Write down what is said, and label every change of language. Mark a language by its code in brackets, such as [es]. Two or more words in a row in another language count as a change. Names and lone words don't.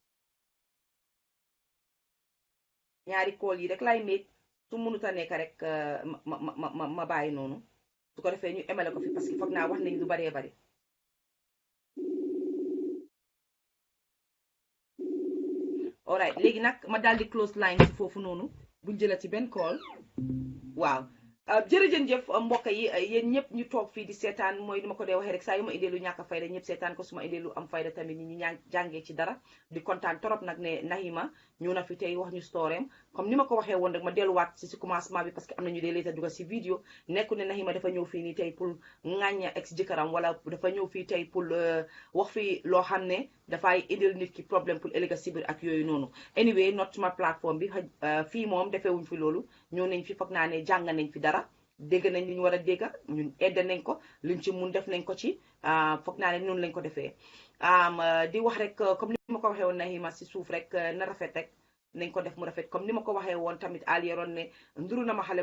[wo] ñaari call yi rek lay meeg su mënut a nekk rek ma bàyyi noonu su ko defee ñu emale ko fi [fr] parce que [wo] foog naa wax nañ lu baree bari alright léegi nag ma daal di [en] close line [wo] ci foofu noonu buñ jëlati benn call waaw jërëjëf mbokk yi yéen ñëpp ñu toog fii di seetaan mooy ni ma ko dee waxee rek saa yu ma indee lu ñàkk fayda ñëpp seetaan ko su ma indee lu am fayda tamit ñi ñi jàngee ci dara di kontaan trop nag ne Nahima ñëw na fi tey wax ñu storeem comme ni ma ko waxee woon rek ma delluwaat si commencement bi [fr] parce que [wo] am na ñu dee leeta dugal si vidéo nekku ne Nahima dafa ñëw fii nii tey pour ŋàñña ex jëkkëram wala dafa ñëw fii tey pour wax fii loo xam ne dafay indil nit ki [fr] problème pour [wo] ëllëg si biir ak yooyu noonu anyway not suma plateforme bi fii moom defeewuñ fi loolu ñëw nañ fi foog naa ne jàng nañ fi dara dégg nañ li ñu war a dégg ñun edda nañ ko luñ ci mun def nañ ko ci foog naa ne noonu lañ ko defee di wax rek comme ni ma ko waxee woon Nahima si suuf rek na rafet rek nañ ko def mu rafet comme ni ma ko waxee woon tamit aliyeroon ne nduru na ma xale